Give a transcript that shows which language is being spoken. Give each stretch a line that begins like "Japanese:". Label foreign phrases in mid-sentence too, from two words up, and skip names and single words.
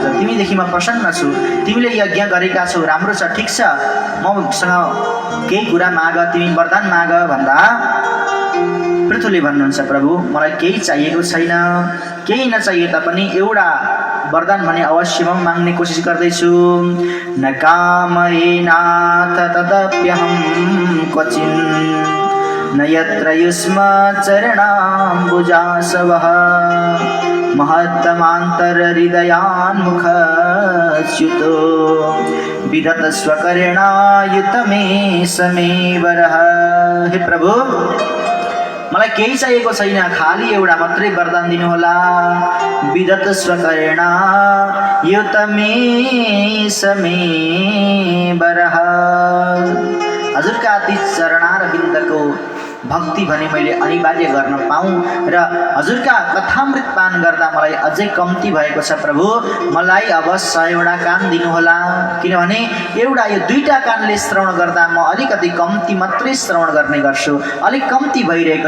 Nepali: तिमीदेखि म प्रसन्न छु, तिमीले यज्ञ गरेका छौ, राम्रो छ, ठिक छ, मसँग केही कुरा माग, तिमी वरदान माग भन्दा पृथुले भन्नुहुन्छ प्रभु मलाई केही चाहिएको छैन, केही नचाहिए तापनि एउटा वरदान भने अवश्य म माग्ने कोसिस गर्दैछु।
Sanskrit: न कामयेनाथ तदप्यहं क्वचिन् न यत्र युष्म चरणाम्बुजासवः महत्तमान्तरहृदयान्मुखच्युतो विदत स्वकर्णायुत मे समे वरः।
Nepali: हे प्रभु मलाई केही चाहिएको छैन, खाली एउटा मात्रै वरदान दिनुहोला।
Sanskrit: विदत स्वकर्णा युत मे समे वरः।
Nepali: हजुरका अति चरणारविन्दको भक्ति भने मैले अनिवार्य गर्न पाऊँ र हजुरका कथामृत पान गर्दा मलाई अझै कम्ती भएको छ प्रभु। मलाई अब 100वटा कान दिनुहोला, किनभने एउटा यो 2टा कानले श्रवण गर्दा म अलिकति कम्ती मात्रै श्रवण गर्ने गर्छु, अलिक कम्ती भइरहेको छ।